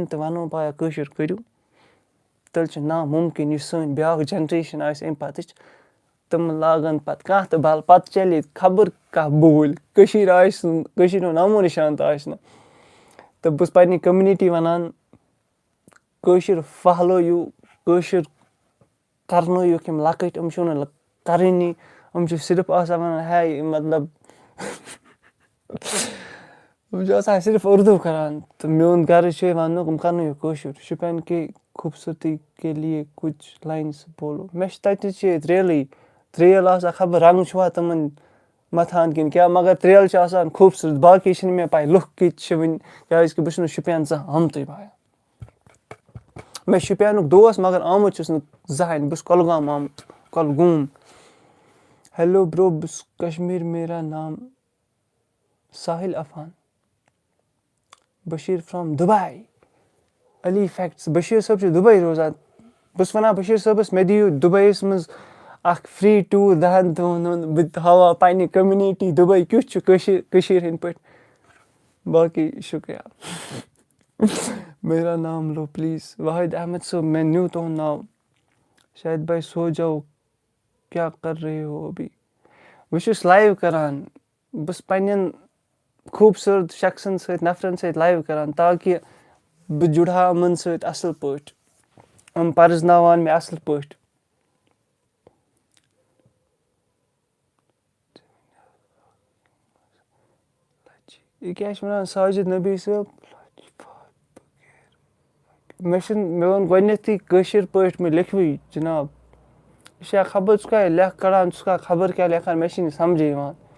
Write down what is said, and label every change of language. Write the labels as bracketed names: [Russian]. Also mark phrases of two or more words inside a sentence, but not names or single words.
[Kashmiri] تہِ وَنو بایا کٲشُر کٔرِو تیٚلہِ چھُ نامُمکِن یُس سٲنۍ بیٛاکھ جَنریشَن آسہِ اَمہِ پَتٕچ تِم لاگَن پَتہٕ کانٛہہ تہِ بَل پَتہٕ چَلہِ ییٚتہِ خبر کانٛہہ بوٗلۍ کٔشیٖر آسہِ نہٕ کٔشیٖرِ ہُنٛد نامو نِشان تہِ آسہِ نہٕ تہٕ بہٕ چھُس پنٛنہِ کوٚمنِٹی وَنان کٲشُر پھہلٲیِو کٲشُر کَرنٲیِکھ یِم لۄکٕٹۍ یِم چھِو نہٕ کَرٲنی یِم چھِ صرف آسان وَنان ہے مطلب یِم چھِ آسان صرف اُردو کَران تہٕ میون غرض چھُ وَننُک یِم کَرنٲیِو کٲشُر شُپیَن [Urdu] کے خوٗبصوٗرتی کے لیے کُچھ لاینٕز بولو [Kashmiri] مےٚ چھِ تَتہِ چھِ ییٚتہِ ریلٕے ترٛیل آسان خبر رنٛگ چھُوا تِمَن مَتھان کِنہٕ کیٛاہ مگر ترٛیل چھِ آسان خوٗبصوٗرت باقٕے چھِنہٕ مےٚ پَے لُکھ کِتھ چھِ وٕنہِ کیٛازِکہِ بہٕ چھُس نہٕ شُپیَن زانٛہہ آمتُے بایا مےٚ چھُ شُپیَنُک دوس مگر آمُت چھُس نہٕ زٕہٕنۍ بہٕ چھُس کۄلگام آمُت کۄلگوم [English] hello bro [Kashmiri] بہٕ چھُس کشمیٖر [Urdu] میرا نام ساحِل اَفان [Kashmiri] بشیٖر فرٛام دُبے علی فیکٹٕس بشیٖر صٲب چھُ دُبے روزان بہٕ چھُس وَنان بشیٖر صٲبَس مےٚ دِیِو دُبییَس منٛز اَکھ فرٛی ٹوٗر 10 دۄہَن ہُنٛد بہٕ تہِ ہاوہا پنٛنہِ کوٚمنِٹی دُبے کیُتھ چھُ کٔشیٖرِ ہِنٛدۍ پٲٹھۍ باقٕے شُکریہ [Urdu] میرا نام [Kashmiri] لو پٕلیٖز واحد احمد صٲب مےٚ نیوٗ تُہُنٛد ناو شاہِد بھائی سو جاو کیٛاہ [Urdu] کر رہے ہو ابھی [Kashmiri] بہٕ چھُس لایِو کَران بہٕ چھُس پنٛنٮ۪ن خوٗبصوٗرت شخصن سۭتۍ نفرَن سۭتۍ لایِو کَران تاکہِ بہٕ جُڑٕ ہا یِمَن سۭتۍ اَصٕل پٲٹھۍ یِم پَرزناوان مےٚ اَصٕل پٲٹھۍ یہِ کیٛاہ چھِ وَنان ساجِد نبی صٲب مےٚ ووٚن گۄڈٕنٮ۪تھٕے کٲشِر پٲٹھۍ مےٚ لیکھوٕے جِناب یہِ چھا خبر ژٕ کیٛاہ لیکھ کَڑان ژٕ کیٛاہ خبر کیٛاہ لیکھان مےٚ چھِنہٕ سَمجھے یِوان